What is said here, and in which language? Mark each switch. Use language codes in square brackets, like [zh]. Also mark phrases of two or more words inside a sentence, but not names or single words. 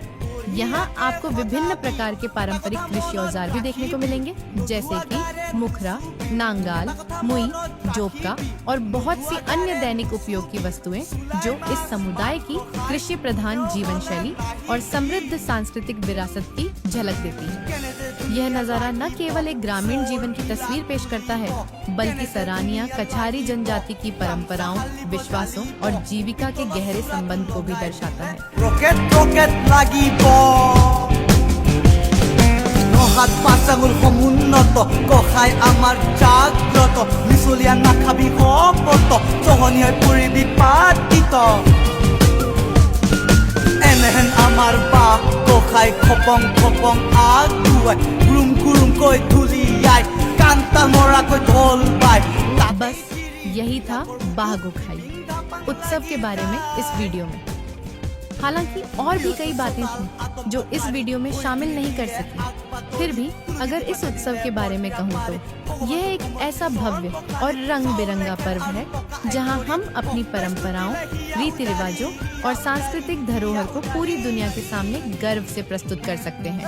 [hi] यहाँ आपको विभिन्न प्रकार के पारंपरिक कृषि औजार भी देखने को मिलेंगे, जैसे कि मुखरा, नांगाल, मुई, जोपका और बहुत सी अन्य दैनिक उपयोग की वस्तुएं जो इस समुदाय की कृषि प्रधान जीवन शैली और समृद्ध सांस्कृतिक विरासत की झलक देती है। यह नज़ारा न केवल एक ग्रामीण जीवन की तस्वीर पेश करता है बल्कि सरानिया कछारी जनजाति की परंपराओं, विश्वासों और जीविका के गहरे संबंध को भी दर्शाता है। [as] নহাত পাচাঙুল সমুন্নত কখাই আমাৰ জাগ্ৰত মিছলীয়া নাখাবি শপত চহনি হৈ পৰিবি পাতিত এনেহেন আমাৰ বাপ কখাই খপং খপং আগুৱাই গুৰুম গুৰুমকৈ ধুলিয়াই কান্তা মৰাকৈ ঢোল বাই। [hi] बस यही था बाह गोखाई उत्सव के बारे में इस वीडियो में। हालांकि और भी कई बातें थीं जो इस वीडियो में शामिल नहीं कर सकी। फिर भी अगर इस उत्सव के बारे में कहूँ तो यह एक ऐसा भव्य और रंग बिरंगा पर्व है जहां हम अपनी परंपराओं, रीति रिवाजों और सांस्कृतिक धरोहर को पूरी दुनिया के सामने गर्व से प्रस्तुत कर सकते हैं।